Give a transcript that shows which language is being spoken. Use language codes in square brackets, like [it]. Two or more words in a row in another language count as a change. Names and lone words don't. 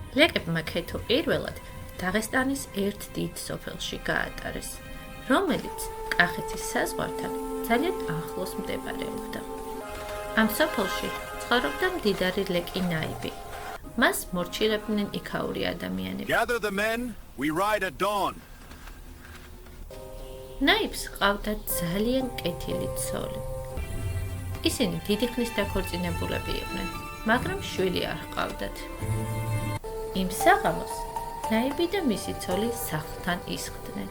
[ka] ლეკებმა ქეთო პირველად დაღესტანის ერთ დიდ სოფელში გაატარეს, რომელიც კახეთის საზღვართან ძალიან ახლოს მდებარეობდა. ამ სოფელში ცხოვრობდა მდიდარი ლეკი ნაიბი. მას მორჩილებდნენ იქაური ადამიანები. [en] Gather the men, we ride at dawn. [ka] ნაიბს ყავდა ძალიან კეთილი ცოლი. ისინი დიდი ხნის დაქორწინებულები იყვნენ, მაგრამ შვილი არ ჰყავდათ. იმ საღამოს ნაიბი და მისი ცოლი სახლთან ისხდნენ.